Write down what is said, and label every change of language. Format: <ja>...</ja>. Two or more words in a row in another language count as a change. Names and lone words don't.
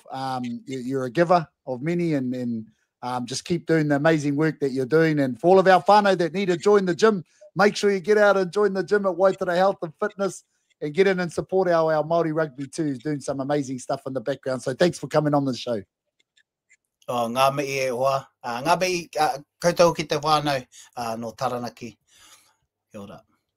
<en>You're a giver of many, and just keep doing the amazing work that you're doing. And for all of our whānau that need to join the gym, make sure you get out and join the gym at Waitara Health and Fitness, and get in and support our Māori Rugby too, who's doing some amazing stuff in the background. So thanks for coming on the show.</en> <mi>Oh, ngā mihi e hoa. Ngā mihi koutou ki te whānau no Taranaki. Kia ora.</mi>